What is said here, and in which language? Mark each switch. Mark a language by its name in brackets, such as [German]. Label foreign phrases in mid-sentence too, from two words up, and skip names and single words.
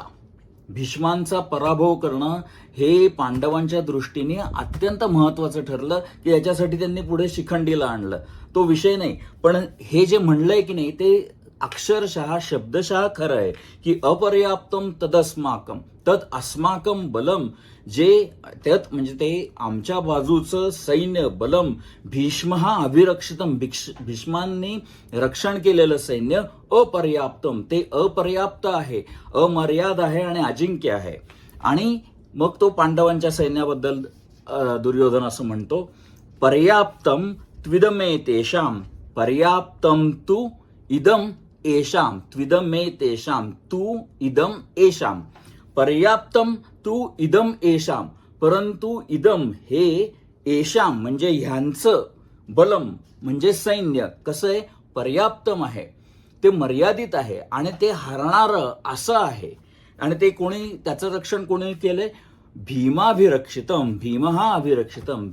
[Marathi] भीष्मांचा पराभव करणं हे पांडवांच्या दृष्टीने अत्यंत महत्वाचं ठरलं की याच्यासाठी त्यांनी पुढे शिखंडीला आणलं. तो विषय नाही, पण हे जे म्हणलंय की नाही ते अक्षरशः शब्दशः खरं आहे की [Sanskrit] अपर्याप्तम तदस्माकम तत् अस्माकम बलम. [Marathi] जे त्यात म्हणजे ते आमच्या बाजूचं सैन्य, बलम भीष्म हा अभिरक्षितम. भीष्मांनी रक्षण केलेलं सैन्य अपर्याप्तम. ते अपर्याप्त आहे, अमर्याद आहे आणि अजिंक्य आहे. आणि मग तो पांडवांच्या सैन्याबद्दल दुर्योधन असं म्हणतो [Sanskrit] पर्याप्तम त्विदमे तेषाम. पर्याप्तम तू इदम एषाम. त्विदमे तेषाम तू इदम एषाम. पर्याप्तम तू इदम एषाम. [Marathi] परंतु इदम हे एषाम म्हणजे ह्यांचं, बलम म्हणजे सैन्य कसं आहे, पर्याप्तम आहे, ते मर्यादित आहे आणि ते हरणारं असं आहे. आणि ते कोणी, त्याचं रक्षण कोणी केलंय, भीमाभिरक्षितम. भीम हा अभिरक्षितम.